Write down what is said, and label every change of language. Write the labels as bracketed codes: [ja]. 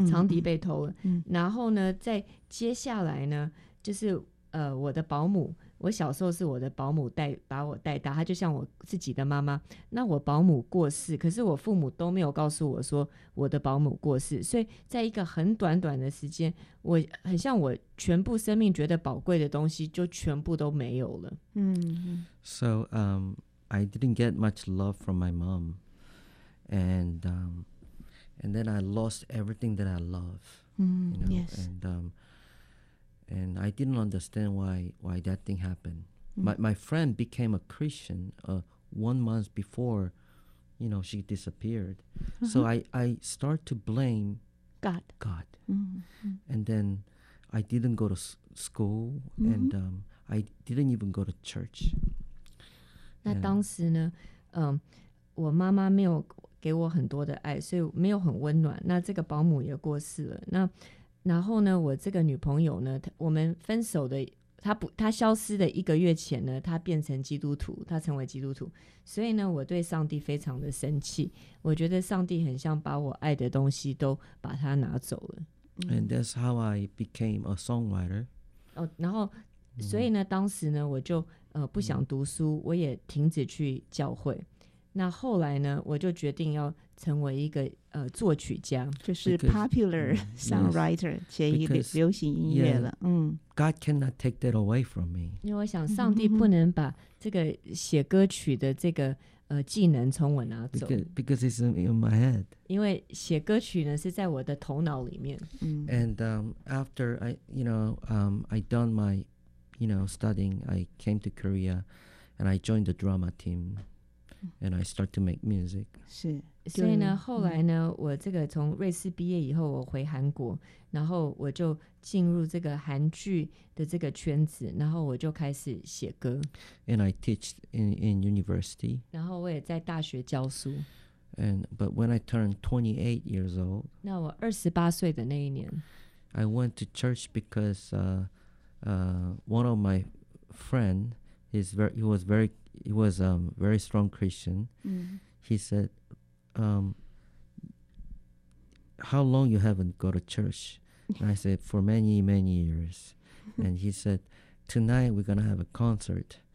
[zh] 长笛被偷了, 然后呢, 在接下来呢, 就是, 我的保姆, 我小时候是我的保姆把我带大, 她就像我自己的妈妈, 那我保姆过世, 可是我父母都没有告诉我说, 我的保姆过世, 所以在一个很短短的时间, 我很像我全部生命觉得宝贵的东西, 就全部都没有了。 [en] So, I didn't get much love from my mom, and then I lost everything that I love, you know, yes. And I didn't understand why that thing happened. My friend became a Christian 1 month before, you know, she disappeared. Uh-huh. So I start to blame God. And then I didn't go to school、mm-hmm. and、I didn't even go to church. [zh] 那当时呢、我妈妈没有给我很多的爱，所以没有很温暖。那这个保姆也过世了。那然后呢，我这个女朋友呢，我们分手的，她消失的一个月前呢，她变成基督徒，她成为基督徒。所以呢，我对上帝非常的生气。我觉得上帝很像把我爱的东西都把她拿走了。 [en] And that's how I became a songwriter.、 [zh] 哦、然后、mm-hmm. 所以呢，当时呢，我就、不想读书， mm-hmm. 我也停止去教会。那后来呢，我就决定要成为一个、作曲家，就是 [en] popular songwriter、 yes, [zh] 写一个流行音乐了。 [en] Yeah, 嗯，God cannot take that away from me。 [zh] 因为我想，上帝不能把这个写歌曲的这个、技能从我拿走。 [en] Because it's in my head。 [zh] 因为写歌曲呢是在我的头脑里面。 [en] And、after I done my studying, I came to Korea, and I joined the drama team. And I start to make music. [zh] 是，所以呢，后来呢，我这个从瑞士毕业以后，我回韩国，然后我就进入这个韩剧的这个圈子，然后我就开始写歌。 [en] And I teach in university. [zh] 然后我也在大学教书。 [en] And but when I turned 28 years old, [zh] 那我二十八岁的那一年 [en] ，I went to church because one of my friend is very very strong Christian.、 Mm-hmm. He said, how long you haven't go to church? And I said, for many, many years. And he said, tonight we're going to have a concert.、